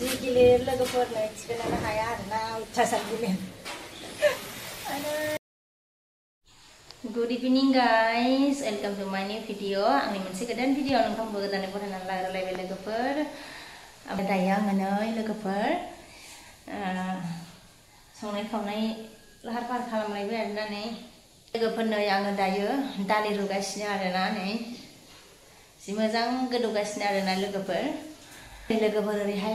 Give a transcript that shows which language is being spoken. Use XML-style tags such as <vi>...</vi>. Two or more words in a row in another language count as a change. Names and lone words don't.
<brx>गिलिर लोगोफोरनो थिखोनो हाया आरोना अयथासार गिलिर।</brx> <en>Good evening guys, welcome to my new video.</en> <brx>आंनि मोनसे गोदान भिडिअ नोंथांबो गोदानै बरायनानै लाग्रोलायबाय लोगोफोर। ओमफ्राय दायो आङो नै लोगोफोर संनाय खावनाय लाहार फाहार खालामलायबाय आरोना नै लोगोफोर नै आङो दायो दालि रुगासिनो आरोना नै जि मोजां गोदौगासिनो आरोना लोगोफोर ओरैहाय</brx>